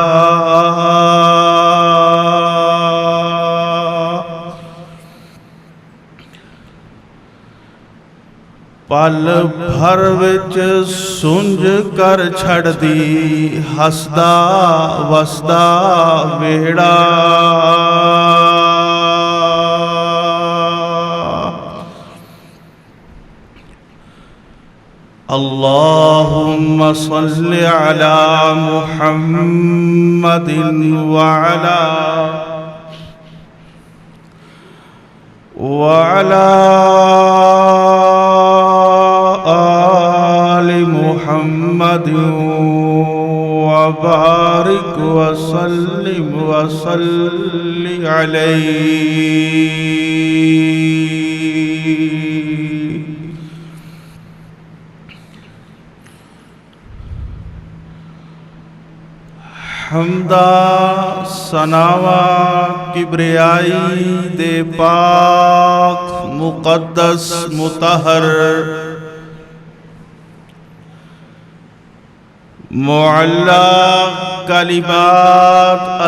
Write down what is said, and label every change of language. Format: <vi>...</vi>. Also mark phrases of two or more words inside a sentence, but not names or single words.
<pa>پل بھر وچ سنجھ کر چھڈ دی ہسدا وسدا ویہڑا.</pa> <ar>اللهم صل على محمد وعلى آل محمد وبارك وسلم وصل عليه.</ar> <pa>حمد و ثنا کبریائی دے پاک مقدس مطہر معلیٰ کلمات</pa>